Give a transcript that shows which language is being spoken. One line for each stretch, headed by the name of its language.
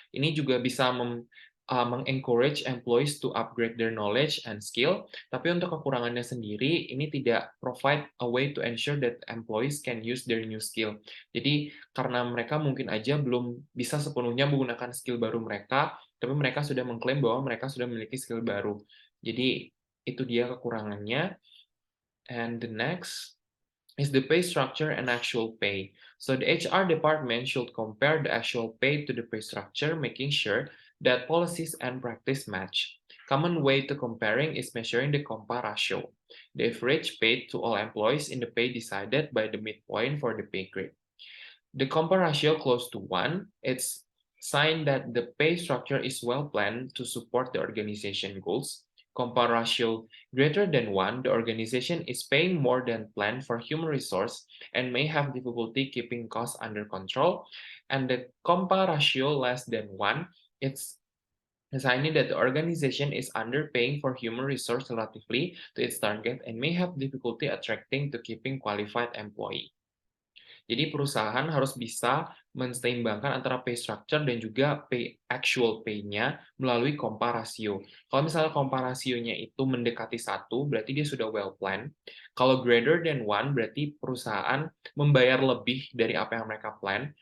Indonesian: Ini juga bisa meng-encourage
English: employees to upgrade their knowledge and skill,
Indonesian: tapi untuk kekurangannya sendiri, ini tidak
English: provide a way to ensure that employees can use their new skill.
Indonesian: Jadi karena mereka mungkin aja belum bisa sepenuhnya menggunakan skill baru mereka, tapi mereka sudah mengklaim bahwa mereka sudah memiliki skill baru. Jadi itu dia kekurangannya.
English: And the next is the pay structure and actual pay. So the HR department should compare the actual pay to the pay structure, making sure that policies and practice match. Common way to comparing is measuring the compa ratio, the average paid to all employees in the pay decided by the midpoint for the pay grade. The compa ratio close to 1, it's sign that the pay structure is well planned to support the organization goals. Compa ratio greater than 1, the organization is paying more than planned for human resource and may have difficulty keeping costs under control. And the compa ratio less than 1, it's assigning that the organization is underpaying for human resource relatively to its target and may have difficulty attracting to keeping qualified employee.
Indonesian: Jadi perusahaan harus bisa menseimbangkan antara pay structure dan juga actual pay-nya melalui komparasio. Kalau misalnya komparasionya itu mendekati 1, berarti dia sudah
English: well planned.
Indonesian: Kalau
English: greater than 1,
Indonesian: berarti perusahaan membayar lebih dari apa yang mereka plan.